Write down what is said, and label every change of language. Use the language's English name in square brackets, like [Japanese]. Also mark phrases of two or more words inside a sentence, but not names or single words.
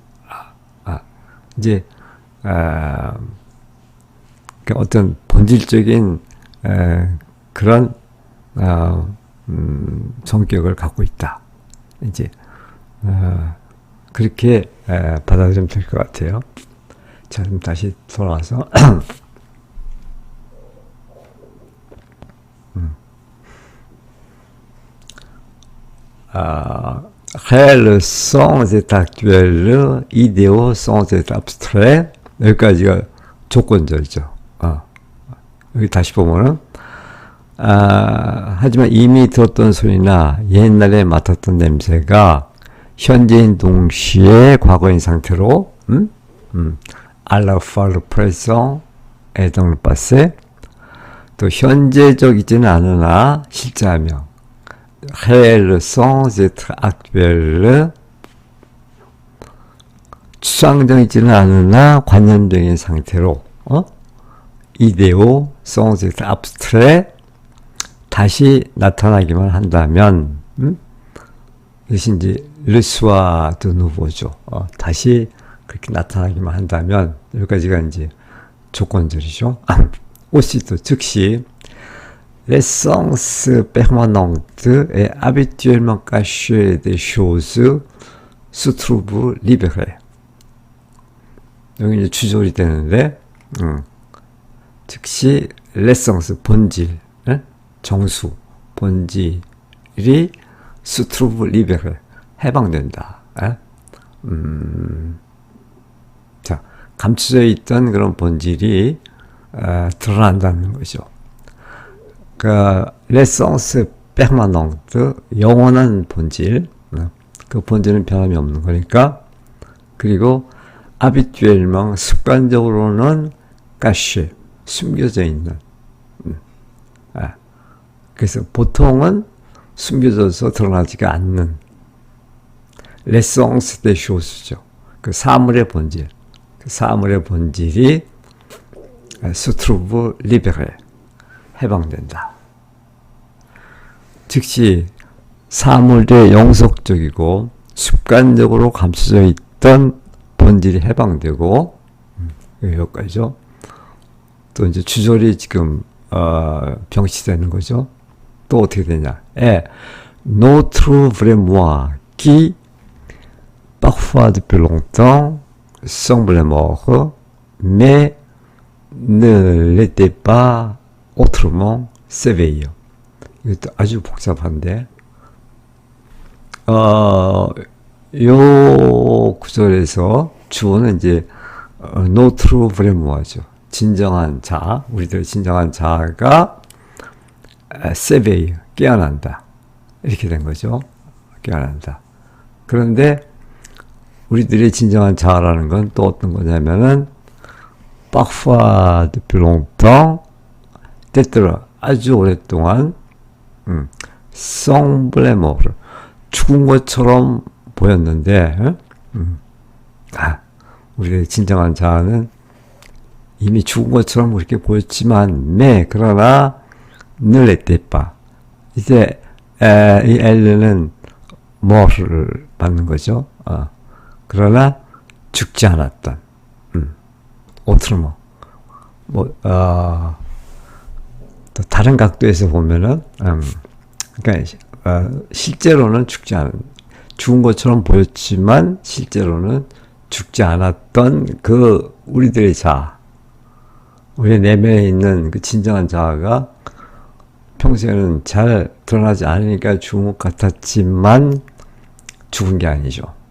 [Korean] 이제 어떤 본질적인 그런 성격을 갖고 있다. 이제 그렇게 받아들이면 될 것 같아요. 자, 그럼 다시 돌아와서 [French] réel sans être actuel, idéaux sans être abstrait. [Korean] 여기까지가 조건절이죠. 여기 다시 보면은 하지만 이미 들었던 소리나 옛날에 맡았던 냄새가 현재인 동시에 과거인 상태로 [French] à la fois le présent et dans le passé, [Korean] 또 현재적이지는 않으나 실제하며 [French] réel sans être actuel, [Korean] 추상적이지는 않으나 관념적인 상태로 [French] idéaux sans être abstrait, [Korean] 다시 나타나기만 한다면 이것이 이제 [French] le soir de nouveau [Korean] 죠. 다시 그렇게 나타나기만 한다면 여기까지가 이제 조건절이죠. [French] aussitôt 즉시 l'essence permanente et habituellement cachée des choses se trouve libérée. [Korean] 여기 이제 주절이 되는데, 즉시 l'essence 본질, 정수, 본질이 [French] se trouve libérée, [Korean] 해방된다. 감춰져 있던 그런 본질이 드러난다는 거죠. [French] 그 l'essence permanente, [Korean] 영원한 본질, 그 본질은 변함이 없는 거니까. 그리고 habituellement, 습관적으로는 caché, 숨겨져 있는. 그래서 보통은 숨겨져서 드러나지가 않는 [French] l'essence des choses [Korean] 죠. 그 사물의 본질, 그 사물의 본질이 [French] se trouve libéré, [Korean] 해방된다. 즉시 사물의 영속적이고 습관적으로 감춰져 있던 본질이 해방되고, 여기까지죠. 또 이제 주절이 지금 병치되는 거죠. 또 어떻게 되냐? [French] Notre vrai moi qui parfois depuis longtemps semblait mort, mais ne l'était pas autrement s'éveille. [Korean] 이것도 아주 복잡한데, 요 구절에서 주어는 이제 [French] notre vrai moi [Korean] 죠. 진정한 자, 우리들의 진정한 자아가 s'éveille, 깨어난다. 이렇게 된 거죠. 깨어난다. 그런데 우리들의 진정한 자아라는 건 또 어떤 거냐면은 [French] parfois depuis longtemps, [Korean] 때때로 아주 오랫동안 [French] semblait mort, [Korean] 죽은 것처럼 보였는데, 우리의 진정한 자아는 이미 죽은 것처럼 그렇게 보였지만, 그러나 [French] ne l'était pas. [Korean] 이제 이 엘르는 mort를 받는 거죠. 그러나 죽지 않았던. autrement. 또 다른 각도에서 보면은, 그러니까 실제로는 죽은 것처럼 보였지만 실제로는 죽지 않았던 그 우리들의 자아, 우리 내면에 있는 그 진정한 자아가 평소에는 잘 드러나지 않으니까 죽은 것 같았지만 죽은 게 아니죠.